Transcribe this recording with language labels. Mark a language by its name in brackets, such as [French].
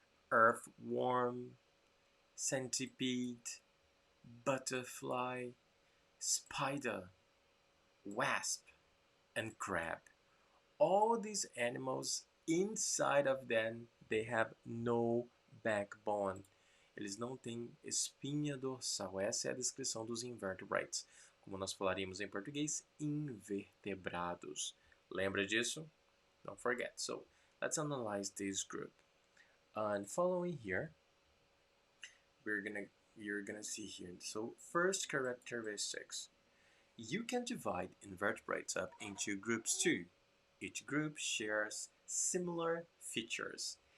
[English] Earthworm, centipede, butterfly, spider, wasp, and crab. All these animals, inside of them, they have no backbone. [Portuguese] Eles não têm espinha dorsal. Essa é a descrição dos invertebrates. Como nós falaríamos em português, invertebrados. Lembra disso? [English] Don't forget. So, let's analyze this group. And following here, you're gonna see here. So, first characteristics. You can divide invertebrates up into groups too. Each group shares similar features.